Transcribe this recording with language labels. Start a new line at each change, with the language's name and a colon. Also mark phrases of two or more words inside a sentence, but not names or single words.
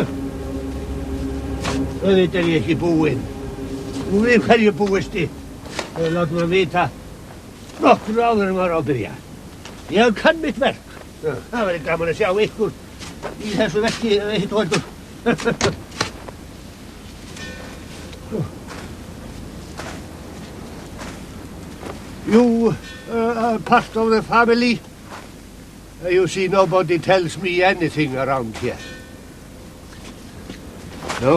Icelandic: Auðvitað er ég ekki búinn. Og við hverju búist þið? Látum við vita nokkru áður en var á að byrja. Ég kann mitt verk. Það verður gaman að sjá ykkur í þessu verki hitt og heldur.
English: You are part of the family. You see, nobody tells me anything around here. No?